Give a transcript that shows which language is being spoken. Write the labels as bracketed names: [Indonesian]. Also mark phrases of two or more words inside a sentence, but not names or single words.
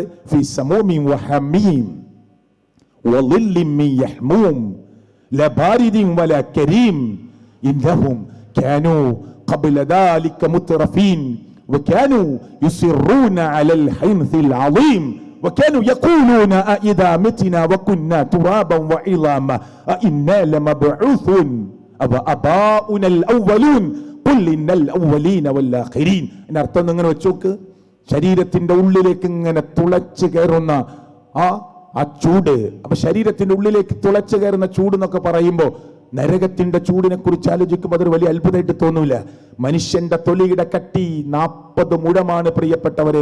[Arabic] في سموم وحميم وظل من يحموم لا بارد ولا كريم إنهم كانوا قبل ذلك مترفين وكانوا يصرون على الحنث العظيم وكانوا يقولون أإذا متنا وكنا ترابا وعظاما أإنا لمبعوثون أباؤنا الأولون قل إن الأولين والآخرين. [Malayalam] ഇതിന്റെ അർത്ഥം ഇങ്ങനെ വെച്ചോക്ക്. ശരീരത്തിന്റെ ഉള്ളിലേക്ക് ഇങ്ങനെ തുളച്ചു കയറുന്ന ആ ചൂട്. അപ്പൊ ശരീരത്തിന്റെ ഉള്ളിലേക്ക് തുളച്ചു കയറുന്ന ചൂട് എന്നൊക്കെ പറയുമ്പോ നരകത്തിന്റെ ചൂടിനെ കുറിച്ച് ആലോചിക്കുമ്പോൾ അതൊരു വലിയ അത്ഭുതമായിട്ട് തോന്നൂല. മനുഷ്യന്റെ തൊലിയുടെ കട്ടി 40 മുഴമാണ് പ്രിയപ്പെട്ടവരെ.